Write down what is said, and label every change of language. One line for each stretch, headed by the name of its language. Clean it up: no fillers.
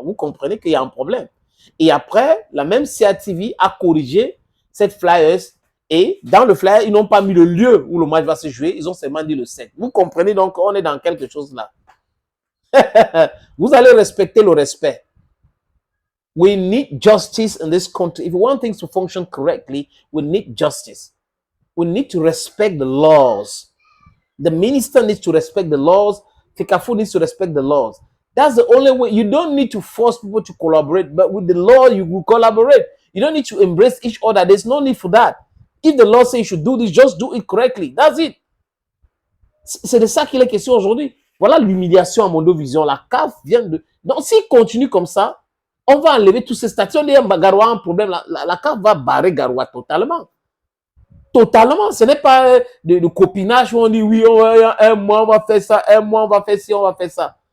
French: Vous comprenez qu'il y a un problème. Et après, la même CATV a corrigé cette flyer. Et dans le flyer, ils n'ont pas mis le lieu où le match va se jouer. Ils ont seulement dit le 7. Vous comprenez donc, on est dans quelque chose là. Vous allez respecter le respect.
English: We need justice in this country. If we want things to function correctly, we need justice. We need to respect the laws. The minister needs to respect the laws. FECAFOOT needs to respect the laws. That's the only way. You don't need to force people to collaborate, but with the law, you will collaborate. You don't need to embrace each other. There's no need for that. If the law says you should do this, just do it correctly. That's it.
French: C'est de ça qu'il est question aujourd'hui. Voilà l'humiliation à Mondovision. La CAF vient de... Donc, s'il continue comme ça, on va enlever tous ces statuts. On dit Garoua a un problème. La CAF va barrer Garoua totalement. Totalement. Ce n'est pas de copinage où on dit oui, un mois on va faire ça, un mois on va faire ci, on va faire ça.